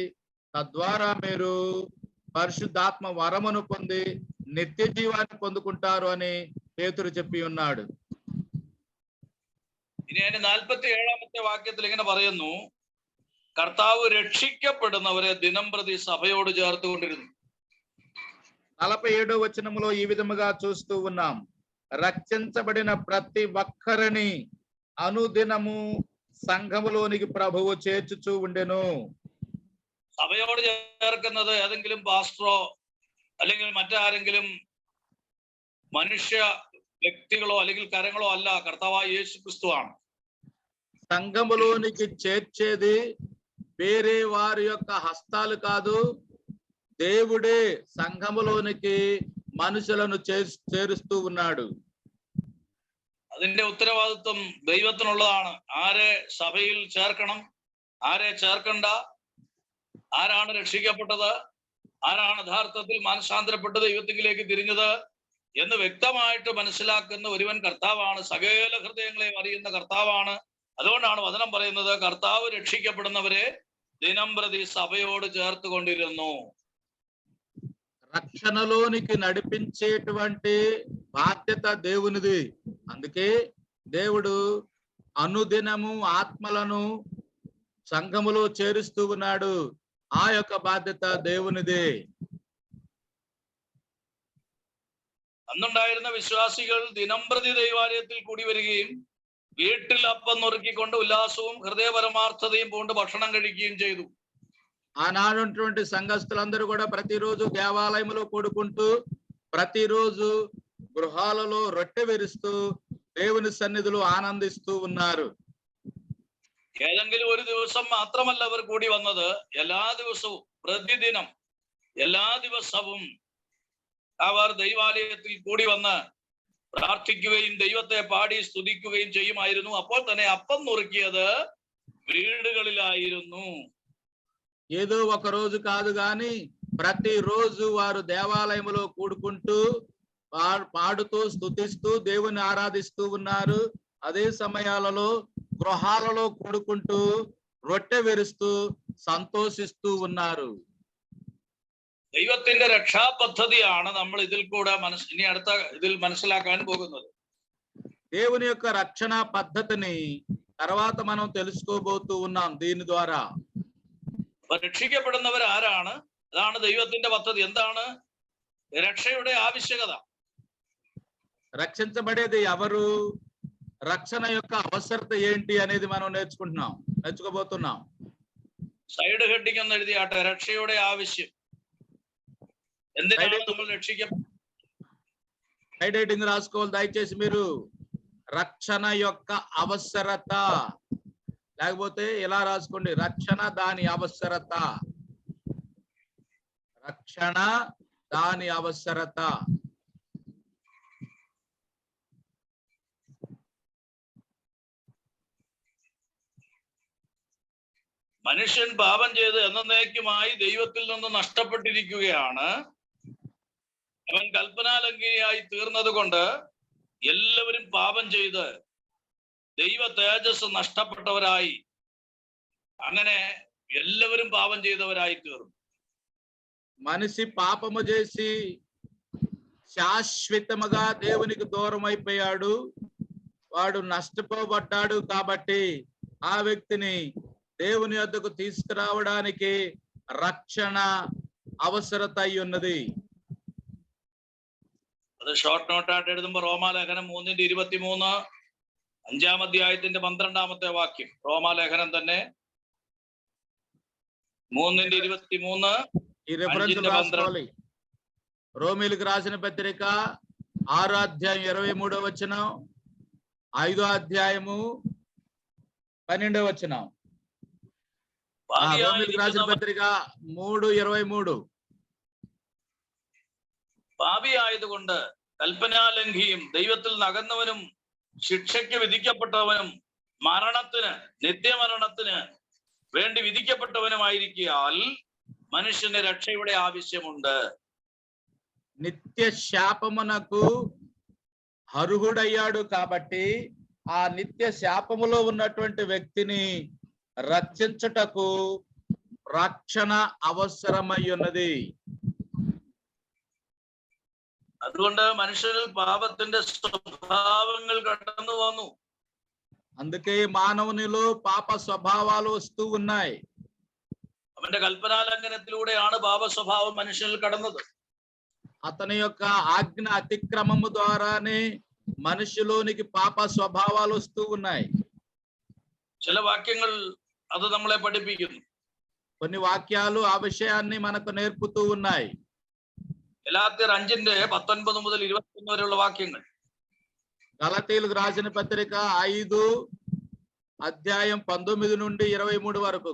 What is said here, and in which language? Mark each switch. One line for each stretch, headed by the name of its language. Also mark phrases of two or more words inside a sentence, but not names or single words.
Telugu: తద్వారా మీరు పరిశుద్ధాత్మ వరమును పొంది నిత్య జీవాన్ని పొందుకుంటారు అని పేతురు చెప్పి ఉన్నాడు.
Malayalam: ഇനി അതിന്റെ 47-ാമത്തെ വാക്യത്തിൽ ഇങ്ങനെ പറയുന്നു, കർത്താവ് രക്ഷിക്കപ്പെടുന്നവരെ ദിനം പ്രതി സഭയോട് ചേർത്തുകൊണ്ടിരുന്നു.
Telugu: 47వ వచనములో ఈ విధముగా చూస్తూ ఉన్నాం, రక్షించబడిన ప్రతి ఒక్కరిని అనుదినము സംഘമുലോనికి ప్రభువు చేర్చుచూ ఉండెను.
Malayalam: സഭയോട് ചേർക്കുന്നത് ഏതെങ്കിലും പാസ്റ്ററോ അല്ലെങ്കിൽ മറ്റാരെങ്കിലും മനുഷ്യ വ്യക്തികളോ അല്ലെങ്കിൽ കരങ്ങളോ അല്ല, കർത്താവായ യേശു ക്രിസ്തുവാണ്.
Telugu: సంఘములోనికి చేర్చేది వేరే వారి యొక్క హస్తాలు కాదు, దేవుడే సంఘములోనికి మనుషులను చేరుస్తూ ఉన్నాడు.
Malayalam: അതിന്റെ ഉത്തരവാദിത്വം ദൈവത്തിനുള്ളതാണ്. ആരെ സഭയിൽ ചേർക്കണം, ആരെ ചേർക്കണ്ട, ആരാണ് രക്ഷിക്കപ്പെട്ടത്, ആരാണ് യഥാർത്ഥത്തിൽ മാനസാന്തരപ്പെട്ട് ദൈവത്തിലേക്ക് തിരിഞ്ഞത് എന്ന് വ്യക്തമായിട്ട് മനസ്സിലാക്കുന്ന ഒരുവൻ കർത്താവാണ്. സകല ഹൃദയങ്ങളെ അറിയുന്ന കർത്താവാണ്. അതുകൊണ്ടാണ് വചനം പറയുന്നത്, കർത്താവ് രക്ഷിക്കപ്പെടുന്നവരെ ദിനം പ്രതി സഭയോട് ചേർത്തുകൊണ്ടിരുന്നു.
Telugu: రక్షణలోనికి నడిపించేటువంటి బాధ్యత దేవునిది. అందుకే దేవుడు అనుదినము ఆత్మలను సంఘములో చేరుస్తూ ఉన్నాడు. ఆ యొక్క బాధ్యత దేవునిదే.
Malayalam: അന്നുണ്ടായിരുന്ന വിശ്വാസികൾ ദിനംപ്രതി ദൈവാലയത്തിൽ കൂടി വരികയും വീട്ടിൽ അപ്പം നുറുക്കിക്കൊണ്ട് ഉല്ലാസവും ഹൃദയപരമാർത്ഥതയും പൂണ്ട് ഭക്ഷണം കഴിക്കുകയും ചെയ്തു.
Telugu: ఆనాడున్నటువంటి సంఘస్థులందరూ కూడా ప్రతిరోజు దేవాలయంలో కూడుకుంటూ, ప్రతిరోజు గృహాలలో రొట్టె విరుస్తూ దేవుని సన్నిధిలో ఆనందిస్తూ ఉన్నారు.
Malayalam: ഏതെങ്കിലും ഒരു ദിവസം മാത്രമല്ല അവർ കൂടി വന്നത്, എല്ലാ ദിവസവും, പ്രതിദിനം, എല്ലാ ദിവസവും അവർ ദൈവാലയത്തിൽ കൂടി വന്ന് പ്രാർത്ഥിക്കുകയും ദൈവത്തെ പാടി സ്തുതിക്കുകയും ചെയ്യുമായിരുന്നു. അപ്പോൾ തന്നെ അപ്പം നുറുക്കിയത് വീടുകളിലായിരുന്നു.
Telugu: ఏదో ఒక రోజు కాదు గాని ప్రతిరోజు వారు దేవాలయంలో కూడుకుంటూ పాడుతూ స్తుతిస్తూ దేవుని ఆరాధిస్తూ ఉన్నారు. అదే సమయాలలో గృహాలలో కూడుకుంటూ రొట్టె విరుస్తూ సంతోషిస్తూ ఉన్నారు.
Malayalam: ദൈവത്തിന്റെ രക്ഷാപദ്ധതിയാണ് നമ്മൾ ഇതിൽ കൂടെ ഇനി അടുത്ത ഇതിൽ മനസ്സിലാക്കാൻ പോകുന്നത്.
Telugu: దేవుని యొక్క రక్షణ పద్ధతిని తర్వాత మనం తెలుసుకోబోతూ ఉన్నాం దీని ద్వారా.
Malayalam: രക്ഷിക്കപ്പെടുന്നവർ ആരാണ്? അതാണ് ദൈവത്തിന്റെ പദ്ധതി. എന്താണ് രക്ഷയുടെ ആവശ്യകത?
Telugu: రక్షించబడేది ఎవరు? రక్షణ యొక్క అవసరత ఏంటి అనేది మనం నేర్చుకోబోతున్నాం.
English: side heading
Malayalam: എന്ന് എഴുതിയാട്ടെ, രക്ഷയുടെ ആവശ്യം. എന്തിനാണ് നമ്മൾ
English: side heading
Telugu: రాసుకోవాలి దయచేసి మీరు. రక్షణ యొక్క అవసరత, లేకపోతే ఇలా రాసుకోండి, రక్షణ దాని అవసరత. రక్షణ దాని అవసరత.
Malayalam: മനുഷ്യൻ പാപം ചെയ്ത് എന്നേക്കുമായി ദൈവത്തിൽ നിന്ന് നഷ്ടപ്പെട്ടിരിക്കുകയാണ്. അവൻ കൽപ്പനാലംഘിയായി തീർന്നത് കൊണ്ട് എല്ലാവരും പാപം ചെയ്ത് ദൈവ തേജസ് നഷ്ടപ്പെട്ടവരായി, അങ്ങനെ എല്ലാവരും పాపం ചെയ്തവരായി തീർന്നു.
Telugu: మనిషి పాపము చేసి శాశ్వతముగా దేవునికి దూరం అయిపోయాడు. వాడు నష్టపోబడ్డాడు. కాబట్టి ఆ వ్యక్తిని దేవుని యొద్దకు తీసుకురావడానికి రక్షణ అవసరత అయి ఉన్నది.
Malayalam: അത്
English: short note-ആയിട്ട്
Malayalam: എഴുതുമ്പോൾ റോമാലേഖനം 3:23, 5-ാം അധ്യായത്തിന്റെ 12-ാമത്തെ വാക്യം. റോമാലേഖനം തന്നെ 3:23.
Telugu: ఈ రిఫరెన్స్ రాసుకోవాలి. రోమీలకు రాసిన పత్రిక 6వ అధ్యాయం 23వ వచనం, 5వ అధ్యాయము 12వ వచనం. రోమీలకు రాసిన పత్రిక 3:23.
Malayalam: പാപിയായതുകൊണ്ട് കൽപ്പനാലംഘിയും ദൈവത്തിൽ നിന്ന് അകന്നവനും ശിക്ഷയ്ക്ക് വിധിക്കപ്പെട്ടവനും മരണത്തിന്, നിത്യമരണത്തിന് വേണ്ടി വിധിക്കപ്പെട്ടവനുമായിരിക്കാൽ മനുഷ്യന് രക്ഷയുടെ ആവശ്യമുണ്ട്.
Telugu: నిత్య శాపమునకు అర్హుడయ్యాడు. కాబట్టి ఆ నిత్య శాపములో ఉన్నటువంటి వ్యక్తిని రక్షించుటకు రక్షణ అవసరమై ఉన్నది.
Malayalam: അതുകൊണ്ട് മനുഷ്യരിൽ പാപത്തിന്റെ സ്വഭാവങ്ങൾ കടന്നു വന്നു.
Telugu: అందుకే మానవునిలో పాప స్వభావాలు వస్తూ ఉన్నాయి.
Malayalam: അവന്റെ കൽപ്പനാലംഘനത്തിലൂടെയാണ് പാപ സ്വഭാവം മനുഷ്യരിൽ കടന്നത്.
Telugu: అతని యొక్క ఆజ్ఞ అతిక్రమము ద్వారానే మనిషిలోనికి పాప స్వభావాలు వస్తూ ఉన్నాయి.
Malayalam: ചില വാക്യങ്ങൾ അത് നമ്മളെ പഠിപ്പിക്കുന്നു.
Telugu: కొన్ని వాక్యాలు ఆ విషయాన్ని మనకు నేర్పుతూ ఉన్నాయి.
Malayalam: ഗലാത്യർ 5:19 മുതൽ 21 വരെയുള്ള വാക്യങ്ങൾ.
Telugu: గలతీయులకు రాసిన పత్రిక 5 అధ్యాయం 19 నుండి 23 వరకు.